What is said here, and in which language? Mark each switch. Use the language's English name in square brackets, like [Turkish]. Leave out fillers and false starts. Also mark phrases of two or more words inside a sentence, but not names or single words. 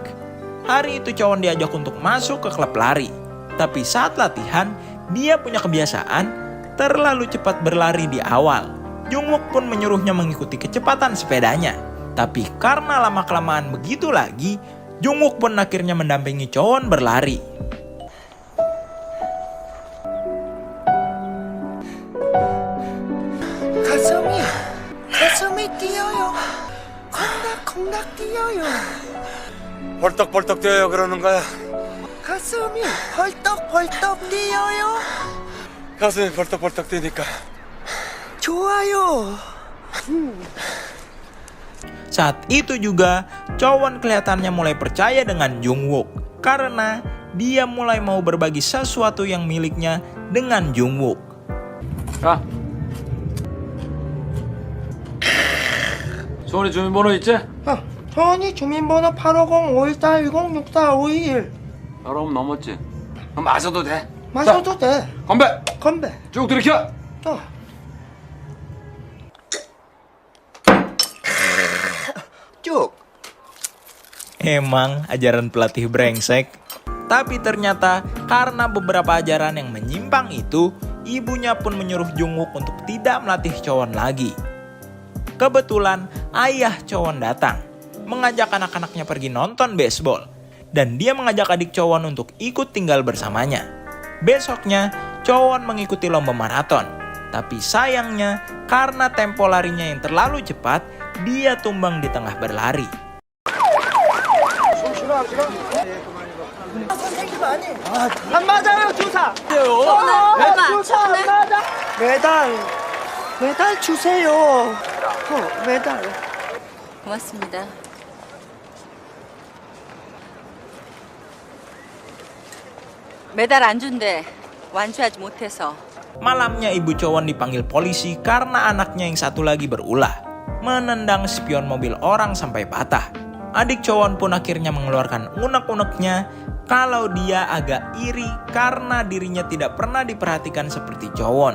[Indonesian] Hari itu Chowon diajak untuk masuk ke klub lari. Tapi saat latihan, dia punya kebiasaan terlalu cepat berlari di awal. Jungwook pun menyuruhnya mengikuti kecepatan sepedanya. Tapi karena lama-kelamaan begitu lagi, Jungwook pun akhirnya mendampingi Chowon berlari. [Korean] 가슴이 뛰어요. 콩닥콩닥 뛰어요. 벌떡벌떡 뛰어요 그러는 거야. 가슴이 벌떡벌떡 뛰어요. 가슴이 벌떡벌떡 뛰니까. 좋아요. [Indonesian] Saat itu juga, Chowon kelihatannya mulai percaya dengan Jungwook karena dia mulai mau berbagi sesuatu yang miliknya dengan Jungwook. [Korean] 자. 소원이 주민번호 있지? 저원이 주민번호 850-514-10-64-521. 여러분 넘었지? 그럼 마셔도 돼. 마셔도 돼. 건배! 건배. 쭉 들이켜! 쭉. [Indonesian] Emang ajaran pelatih brengsek. Tapi ternyata karena beberapa ajaran yang menyimpang itu, ibunya pun menyuruh Jungwook untuk tidak melatih Chowon lagi. Kebetulan ayah Chowon datang, mengajak anak-anaknya pergi nonton baseball. Dan dia mengajak adik Chowon untuk ikut tinggal bersamanya. Besoknya, Chowon mengikuti lomba maraton. Tapi sayangnya, karena tempo larinya yang terlalu cepat, dia tumbang di tengah berlari. [Korean] 선생님 아니. 안 맞아요 주사. 얼마? 주사 안 맞아. 메달 주세요. 메달. 고맙습니다. 메달 안 준대. 완주하지 못해서. [Indonesian] Malamnya ibu Chowon dipanggil polisi karena anaknya yang satu lagi berulah, menendang spion mobil orang sampai patah. Adik Chowon pun akhirnya mengeluarkan unek-uneknya kalau dia agak iri karena dirinya tidak pernah diperhatikan seperti Chowon.